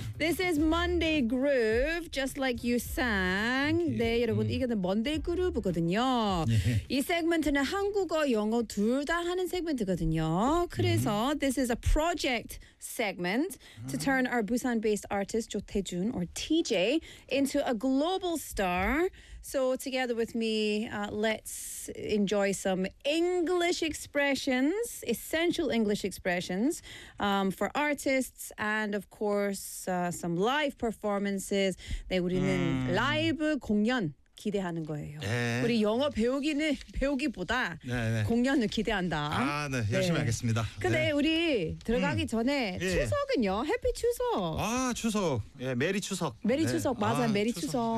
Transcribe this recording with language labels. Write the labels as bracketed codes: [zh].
[en] This is Monday Groove, just like you sang. [ko] You. 네, 여러분, 이게 Monday Groove거든요. Yeah. 이 세그먼트는 한국어, 영어 둘 다 하는 세그먼트거든요. [en] 그래서 this is a project segment to turn our Busan-based artist, 조태준, or TJ, into a global star. So together with me, let's enjoy some English expressions, essential English expressions for artists and of course some live performances. [ko] 네, 우리는 라이브 공연 기대하는 거예요. 네. 우리 영어 배우기보다 네, 네. 공연을 기대한다. 아, 네. 열심히 네. 하겠습니다. 근데 네. 우리 들어가기 전에 예. 추석은요? 해피 추석. 아, 추석. 예, 메리 추석. 메리 네. 추석. 맞아. 아, 메리 추석.